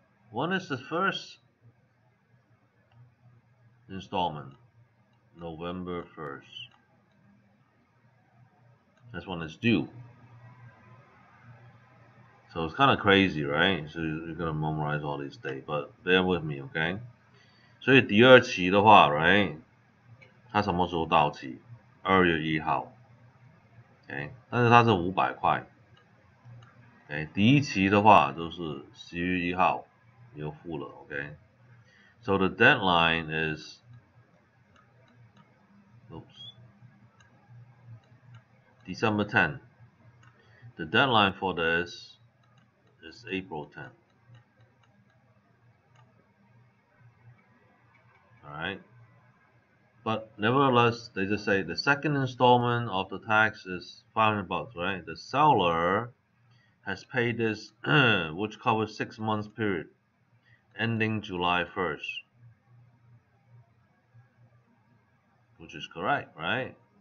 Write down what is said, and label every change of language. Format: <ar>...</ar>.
<en>When is the first installment? November 1st. That's when it's due. So it's kind of crazy, right? So you're gonna memorize all these dates, but bear with me, okay?</en> <zh>所以第二期的话 ，right？ 它什么时候到期？2月1号 ，OK？但是它是500块 ，OK？第一期的话就是10月1号你就付了 ，OK？</zh> <en>So the deadline is, December 10th. The deadline for this is April 10th. Alright? but nevertheless, they just say the second installment of the tax is $500, right? The seller has paid this, which covers 6 months period, ending July 1st, which is correct, right?</en>